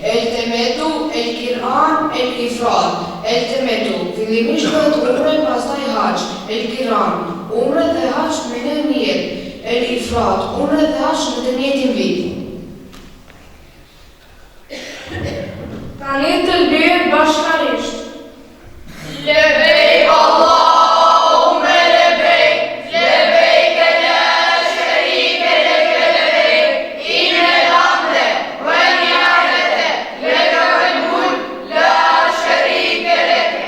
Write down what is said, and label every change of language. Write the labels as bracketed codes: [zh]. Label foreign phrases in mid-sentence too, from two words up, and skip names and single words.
[ar] التمتع، القران، الإفراد. التمتع, [sq] fillimisht bëhet umre pastaj hax. [ar] القران, [sq] umre dhe hax me në mjet. [ar] الإفراد, [sq] umre dhe hax në të njëjtin vit. Tani të lbirë bashkarisht. [ar] لبيك اللهم لبيك، لبيك لا شريك لك لبيك، إن الحمد والنعمة لك والملك لا شريك لك.